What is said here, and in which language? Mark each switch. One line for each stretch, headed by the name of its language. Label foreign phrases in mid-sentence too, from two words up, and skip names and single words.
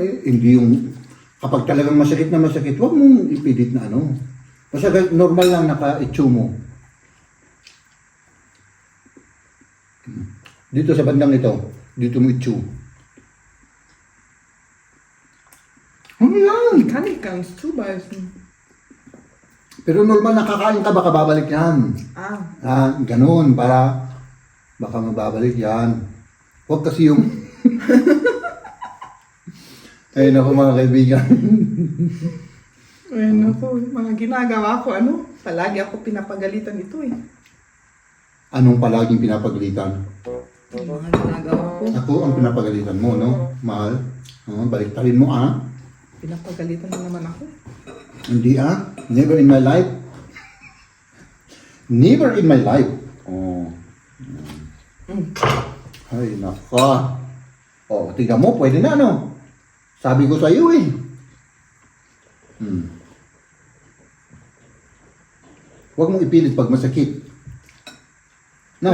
Filipino: Hindi yung, kapag talagang masakit na masakit, huwag mong ipilit na ano. Basta normal lang naka-itchew mo. Dito sa bandang ito, dito mo i-chew. Ano yan?
German: Kann ich ganz zubeißen.
Filipino: Pero normal nakakain ka, baka babalik yan. Ganun, para baka mababalik yan. Huwag kasi yung... Ayun ako mga kaibigan. Ay, naku, mga ginagawa ko, ano? Palagi ako pinapagalitan ito eh. Anong palaging pinapagalitan? Yung mga ginagawa ko, Ako ang pinapagalitan mo, no? Mahal. Baliktarin mo, ah. pinapagalitan na naman ako. Hindi,
English: ah. Never in my life. Never in my life. Oh.
Filipino: Ay, naka. Oh, tingnan mo, pwede na, no? Sabi ko sa iyo, eh. Huwag mong ipilit pag masakit. No?